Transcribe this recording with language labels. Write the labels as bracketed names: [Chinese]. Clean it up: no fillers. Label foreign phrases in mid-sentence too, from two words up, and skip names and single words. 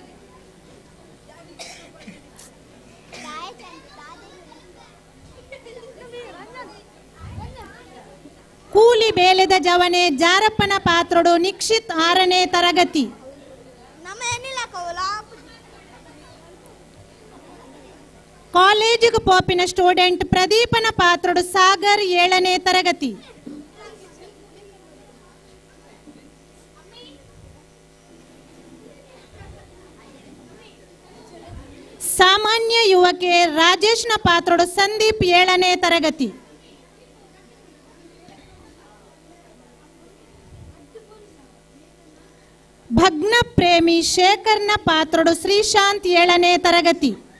[Tulu] ಕೂಲಿ ಬೇಲೆದ ಜವನೆ ಜಾರಪ್ಪನ ಪಾತ್ರಡು ನಿಕ್ಷಿತ್ 6ನೇ ತರಗತಿ. ಕಾಲೇಜಿಗೆ ಪೋಪಿನ ಸ್ಟೂಡೆಂಟ್ ಪ್ರದೀಪನ ಪಾತ್ರಡು ಸಾಗರ್ 7ನೇ ತರಗತಿ. ಸಾಮಾನ್ಯ ಯುವಕೆ ರಾಜೇಶ್ನ ಪಾತ್ರಡು ಸಂದೀಪ್ 7ನೇ ತರಗತಿ. ಭಗ್ನ ಪ್ರೇಮಿ ಶೇಖರ್ನ ಪಾತ್ರಡು ಶ್ರೀಶಾಂತ್ 7ನೇ ತರಗತಿ.